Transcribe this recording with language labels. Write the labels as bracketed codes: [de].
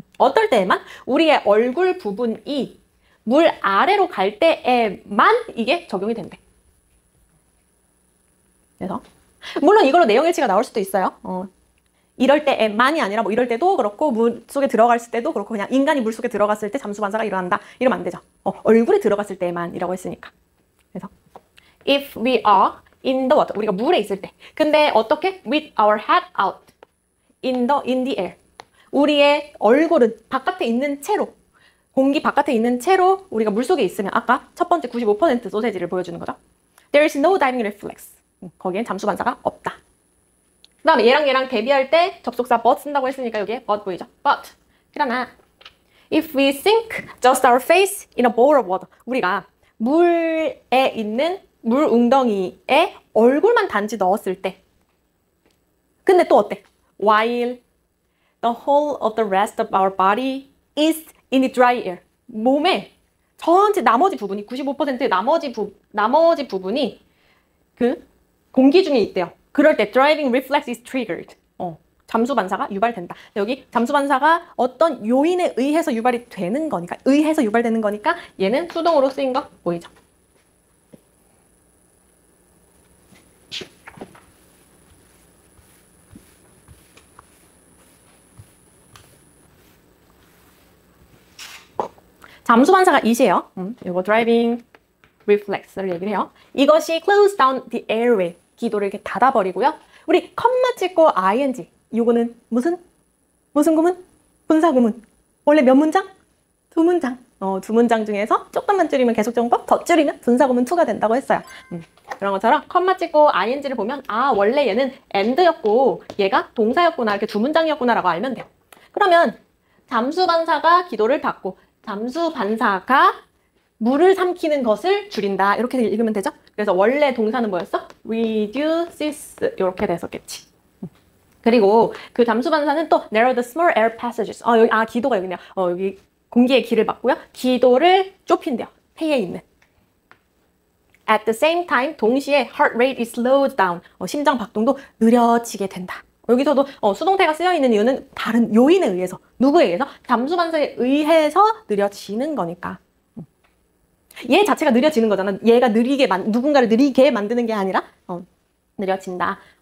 [ko] 어떨 때에만 우리의 얼굴 부분이 물 아래로 갈 때에만 이게 적용이 된대. 그래서 물론 이걸로 내용 일치가 나올 수도 있어요. 이럴 때에만이 아니라 뭐 이럴 때도 그렇고 물 속에 들어갔을 때도 그렇고 그냥 인간이 물 속에 들어갔을 때 잠수 반사가 일어난다. 이러면 안 되죠. 얼굴에 들어갔을 때만이라고 했으니까. 그래서 [en] if we are in the water. [ko] 우리가 물에 있을 때. 근데 어떻게? [en] With our head out. in the air. [ko] 우리의 얼굴은 바깥에 있는 채로, 공기 바깥에 있는 채로 우리가 물속에 있으면 아까 첫 번째 95% 소세지를 보여주는 거죠. [en] There is no diving reflex. [ko] 거기엔 잠수 반사가 없다. 그 다음에 얘랑 대비할 때 접속사 but 쓴다고 했으니까 여기에 but 보이죠? [en] But [ko] 그러나 [en] if we sink just our face in a bowl of water. [ko] 우리가 물에 있는 물 웅덩이에 얼굴만 단지 넣었을 때 근데 또 어때? [en] While the whole of the rest of our body is in the dry air. [ko] 몸의 전체 나머지 부분이 95%의 나머지 부분이 그 공기 중에 있대요. 그럴 때 [en] driving reflex is triggered. [ko] 잠수 반사가 유발된다. 여기 잠수 반사가 어떤 요인에 의해서 유발이 되는 거니까, 의해서 유발되는 거니까 얘는 수동으로 쓰인 거 보이죠? 잠수 반사가 이시에요. 이거 driving reflex를 얘기를 해요. 이것이 [en] close down the airway. [ko] 기도를 이렇게 닫아버리고요. 우리 컴마 찍고 ing. 요거는 무슨 구문? 분사 구문. 원래 몇 문장? 2문장. 2문장 중에서 조금만 줄이면 계속정법, 더 줄이면 분사 구문 2가 된다고 했어요. 그런 것처럼 컴마 찍고 ing를 보면 아 원래 얘는 and였고 얘가 동사였구나 이렇게 2문장이었구나 라고 알면 돼요. 그러면 잠수 반사가 기도를 닫고 잠수 반사가 물을 삼키는 것을 줄인다. 이렇게 읽으면 되죠? 그래서 원래 동사는 뭐였어? reduces 이렇게 됐었겠지. 그리고 그 잠수 반사는 또 [en] narrow the small air passages. [ko] 여기 기도가 여기네요. 여기 공기의 길을 막고요. 기도를 좁힌대요. 폐에 있는. [en] At the same time [ko] 동시에 [en] heart rate is slowed down. [ko] 심장 박동도 느려지게 된다. 여기서도 수동태가 쓰여 있는 이유는 다른 요인에 의해서, 누구에 의해서? 잠수 반사에 의해서 느려지는 거니까. 얘 자체가 느려지는 거잖아. 얘가 누군가를 느리게 만드는 게 아니라 느려진다.